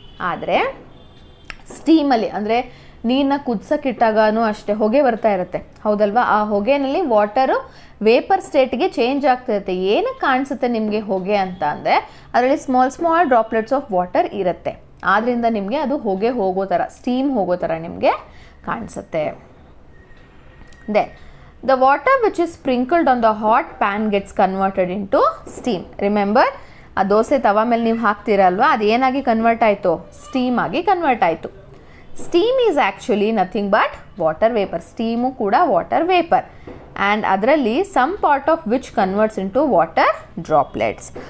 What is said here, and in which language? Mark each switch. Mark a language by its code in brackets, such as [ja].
[kn] ಆದರೆ ಸ್ಟೀಮಲ್ಲಿ ಅಂದರೆ ನೀರನ್ನ ಕುದಿಸೋಕ್ಕಿಟ್ಟಾಗೂ ಅಷ್ಟೇ ಹೊಗೆ ಬರ್ತಾ ಇರುತ್ತೆ, ಹೌದಲ್ವಾ? ಆ ಹೊಗೆನಲ್ಲಿ ವಾಟರು ವೇಪರ್ ಸ್ಟೇಟ್ಗೆ ಚೇಂಜ್ ಆಗ್ತಿರುತ್ತೆ. ಏನಕ್ಕೆ ಕಾಣಿಸುತ್ತೆ ನಿಮಗೆ ಹೊಗೆ ಅಂತ ಅಂದರೆ ಅದರಲ್ಲಿ ಸ್ಮಾಲ್ ಡ್ರಾಪ್ಲೆಟ್ಸ್ ಆಫ್ ವಾಟರ್ ಇರುತ್ತೆ. ಆದ್ದರಿಂದ ನಿಮಗೆ ಅದು ಹೊಗೆ ಹೋಗೋ ಥರ, ಸ್ಟೀಮ್ ಹೋಗೋ ಥರ ನಿಮಗೆ ಕಾಣಿಸುತ್ತೆ. [en] Then the water which is sprinkled on the hot pan gets converted into steam. [kn] Remember, ಆ ದೋಸೆ ತವಾ ಮೇಲೆ ನೀವು ಹಾಕ್ತೀರಲ್ವ, ಅದು ಏನಾಗಿ ಕನ್ವರ್ಟ್ ಆಯಿತು? ಸ್ಟೀಮ್ ಆಗಿ ಕನ್ವರ್ಟ್ ಆಯಿತು. [en] Steam is actually nothing but water vapour. [kn] Steam ಕೂಡ ವಾಟರ್ ವೇಪರ್. [en] And ಅದರಲ್ಲಿ some part of which converts into water droplets.